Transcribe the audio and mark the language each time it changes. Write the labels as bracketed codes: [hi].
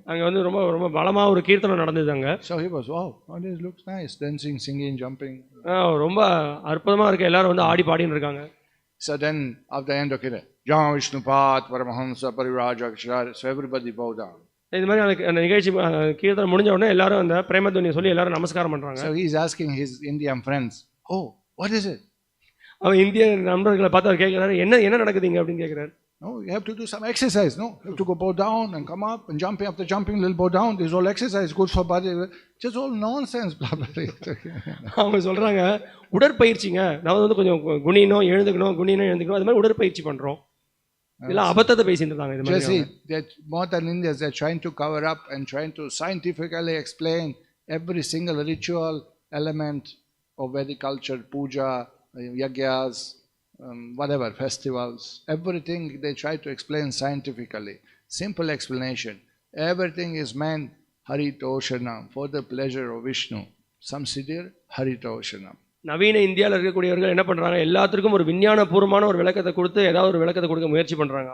[ta] அங்க வந்து ரொம்ப ரொம்ப பலமா ஒரு கீர்த்தனம் நடந்துதாங்க. [en] So he was, wow, this looks nice, dancing, singing, jumping. [ta] ரொம்ப அற்புதமா இருக்கு, எல்லாரும் வந்து ஆடி பாடின்னு இருக்காங்க. [en] So then after the end of kirtan, Jam Vishnupat Paramahamsa Parivrajakshar, so everybody bow down. [ta] இந்த மாதிரி அந்த நிகழ்ச்சி கீர்த்தனம் முடிஞ்ச உடனே எல்லாரும் அந்த பிரேமத்வனியை சொல்லி எல்லாரும் நமஸ்காரம் பண்றாங்க. [en] So he is asking his Indian friends, oh, what is it? [ta] அவன் இந்திய நண்பர்களை பார்த்து அவர் கேட்கிறாரு, என்ன நடக்குதுங்க அப்படின்னு கேட்கிறாரு. [en] No, you have to do some exercise. No, you have to go bow down and come up and jumping. After jumping, little bow down. This is all exercise, good for body. Just all nonsense. [ta] அவங்க சொல்றாங்க, உடற்பயிற்சிங்க, நான் வந்து கொஞ்சம் குனியணும் எழுந்துக்கணும் அது மாதிரி உடற்பயிற்சி பண்றோம். இதெல்லாம் அபத்தத்தை பேசிட்டு இருக்காங்க. இது மாதிரி [en] that modern Indians, they're trying to cover up and trying to scientifically explain every single ritual element of Vedic culture, puja, yagyas, whatever, festivals, everything they try to explain scientifically. Simple explanation. Everything is meant Haritoshanam, for the pleasure of Vishnu. [sa] Some siddhir, Haritoshanam. [ta] நவீன இந்தியாவில் இருக்கக்கூடியவர்கள் என்ன பண்ணுறாங்க, எல்லாத்துக்கும் ஒரு விஞ்ஞானபூர்வமான ஒரு விளக்கத்தை கொடுத்து ஏதாவது ஒரு விளக்கத்தை கொடுக்க முயற்சி பண்ணுறாங்க.